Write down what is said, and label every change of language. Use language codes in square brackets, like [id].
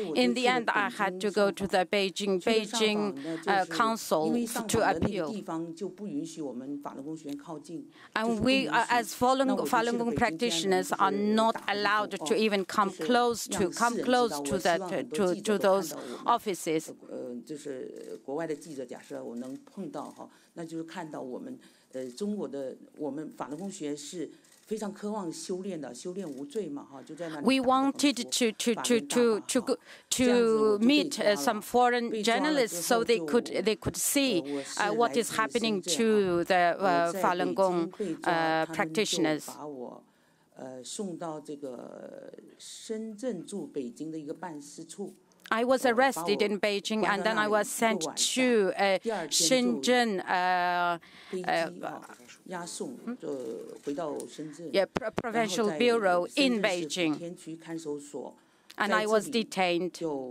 [en] In the end, I had to go to the Beijing counsel to appeal. And we, as Falun Gong practitioners, are not allowed to even come close to those offices. [zh] 我能碰到哈，那就是看到我们中国的我们法轮功学是非常渴望修炼的，修炼无罪嘛哈，就在那里。 [en] We wanted to meet some foreign journalists so they could see what is happening to the Falun Gong practitioners. [zh] 把我送到这个深圳驻北京的一个办事处。 [en] I was arrested in Beijing and then I was sent to Shenzhen provincial bureau in Beijing, and I was detained.